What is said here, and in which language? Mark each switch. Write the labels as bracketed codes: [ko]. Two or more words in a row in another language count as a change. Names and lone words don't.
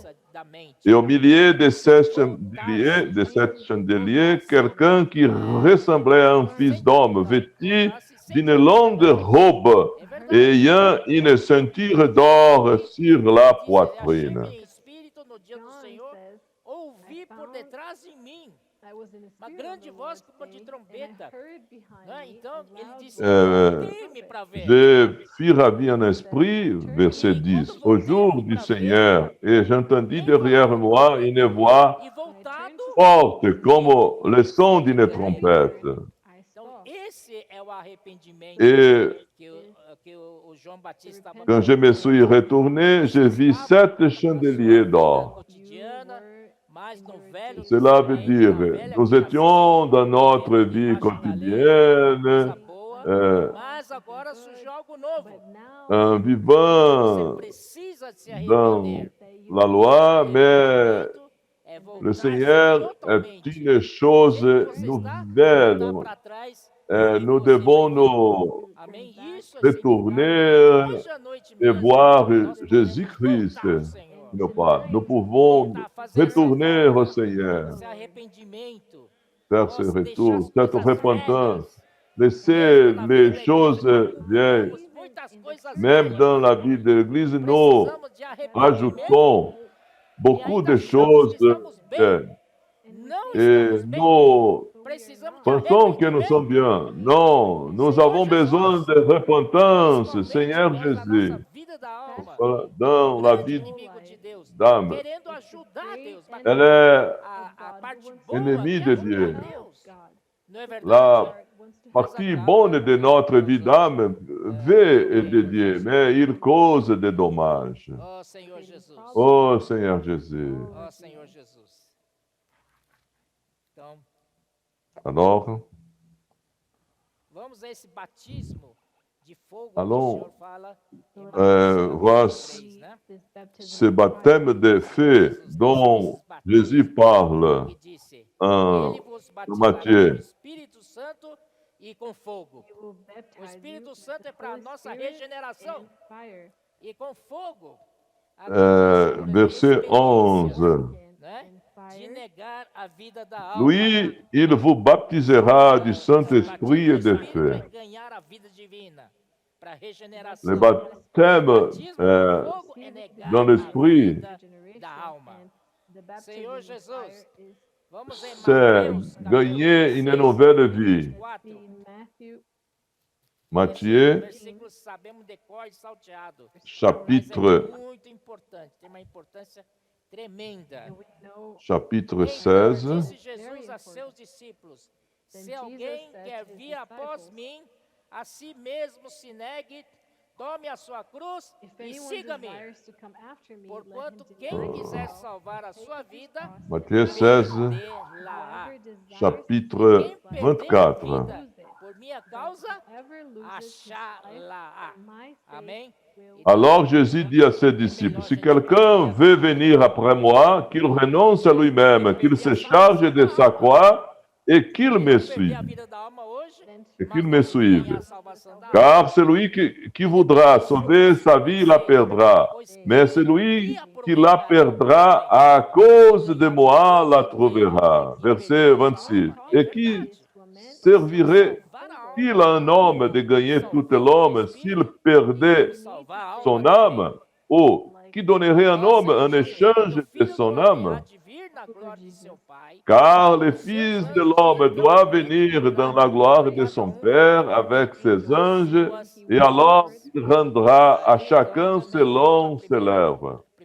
[fr] Et au milieu de ces chandeliers, quelqu'un qui ressemblait à un fils d'homme, vêtu d'une longue robe, ayant une ceinture d'or sur la poitrine. [en] John says, [pt] Ouvi por detrás de mim [en] I was in the [pt] uma [en] spirit of [pt] grande [en] the [pt] voz [en] Lord [pt] como de [en] saying, and [pt] trombeta. [en] I heard behind [pt] Né? [en] me [pt] Então, [en] a [pt] ele [en] loud [pt] disse: [en] voice. [pt] firme para ver. [fr] Je fus ravi en esprit, verset 10, au jour du Seigneur, et j'entendis derrière moi une voix [pt] E voltado, [fr] forte comme le son d'une trompette. [en] I [pt] então [en] saw [pt] esse é o arrependimento [fr] Et [pt] que o João Batista estava [fr] quand je me suis retourné, je vis 7 chandeliers d'or. [pt] cotidiana, mas no Velho [fr] Cela veut [pt] Testamento, [fr] dire, [pt] na velha [fr] nous [pt] criação, [fr] étions dans notre [pt] vivendo [fr] vie [pt] debaixo da lei, [fr] quotidienne, [pt] coisa boa, euh, mas agora surgiu algo novo. [en] but now [fr] en [pt] Você [fr] vivant [pt] precisa se [fr] dans [pt] arrepender. [fr] la loi, mais [pt] Arrependimento é voltar [fr] le Seigneur est [pt] totalmente. [fr] une chose [pt] Onde você está, [fr] nouvelle. [pt] voltar para trás. [fr] Nous devons nous [pt] Amém? Isso é [fr] retourner [pt] hoje à noite [fr] et [pt] mesmo. [fr] voir [pt] Nós podemos [fr] Jésus-Christ, [pt] voltar ao Senhor. [fr] nos pas. Nous pouvons retourner au Seigneur, [pt] Esse arrependimento. [fr] faire ce [pt] Nós [fr] retour, [pt] deixar as [fr] cette [pt] coisas [fr] repentance, [pt] velhas. [fr] laisser [pt] Mesmo na [fr] les [pt] vida da [fr] choses [pt] igreja, [fr] vieilles. [pt] temos muitas coisas [fr] Même [pt] velhas. [fr] dans la vie de l'Église, nous [pt] Precisamos de arrependimento. [fr] ajoutons beaucoup de choses vieilles. [pt] Não [fr] Et [pt] estamos bem. [fr] nous [pt] Precisamos de [fr] pensons que nous [pt] arrependimento. [fr] sommes bien. Non, nous avons besoin de repentance, [pt] Principalmente [fr] Seigneur [pt] nós, na [fr] Jésus, [pt] nossa vida da alma. [fr] dans la [pt] Grande [fr] vie [pt] inimigo de Deus, [fr] d'âme. [pt] querendo ajudar Deus, mas [fr] Elle est [pt] a parte boa [fr] ennemie [pt] de [fr] de [pt] ajudar [fr] Dieu. [pt] Deus. Não é verdade? [fr] La partie bonne de notre vie d'âme veut aider Dieu, mais il cause des dommages. [pt] Oh, Senhor Jesus. [fr] Oh Seigneur Jésus. [pt] Oh, Senhor Jesus. Então, [fr] Alors, [pt] vamos a esse batismo de fogo [fr] Allons, [pt] que o Senhor fala em [fr] voir [pt] Mateus 3, né? [fr] ce baptême de feu dont Jésus parle [pt] Que disse, [fr] en [pt] ele vos [fr] Matthieu. [pt] batizará com o Espírito Santo e com fogo. O Espírito Santo é para a nossa regeneração. E com fogo, [fr] verset 11. [pt] né? De negar a vida da alma. [fr] Lui, il vous baptisera du Saint-Esprit et de feu. [pt] Para ganhar a vida divina, para regeneração. [fr] Le baptême [pt] Batismo com fogo é negar [fr] dans l'Esprit, [pt] a vida da alma. Senhor Jesus, vamos em [fr] c'est [pt] Mateus, [fr] gagner une 16, nouvelle vie. 24. Matthieu, [pt] Versículos sabemos de cor e salteado. [fr] chapitre, [pt] Mas é muito importante, tem uma importância tremenda. [fr] chapitre [pt] Então [fr] 16. [pt] disse Jesus a seus discípulos: se alguém quer vir após mim, a si mesmo se negue, tome a sua cruz e siga-me. Porquanto quem quiser salvar a sua vida, [fr] Matthieu 16, [pt] perdê-la-á. [fr] chapitre [pt] Quem perder a [fr] 24. [pt] vida por minha causa, achá-la-á. Amém? [fr] Alors Jésus dit à ses disciples, si quelqu'un veut venir après moi, qu'il renonce à lui-même, qu'il se charge de sa croix et qu'il me [pt] Perder [fr] suive. [pt] a vida da alma hoje, [fr] Et [pt] mas [fr] qu'il [pt] não [fr] me [pt] tem [fr] suive. [pt] a salvação da alma. [fr] Car celui qui voudra sauver sa vie la perdra. Mais celui qui la perdra à cause de moi la trouvera. Verset 26. Et qui servirait-il à un homme de gagner tout l'homme s'il perdait [pt] Salvar a alma [fr] son [pt] dele. [fr] âme? Ou qui donnerait un homme en échange de son âme? Car le Fils de l'homme doit venir dans la gloire de son Père avec ses anges, et alors il rendra à chacun selon ses lèvres.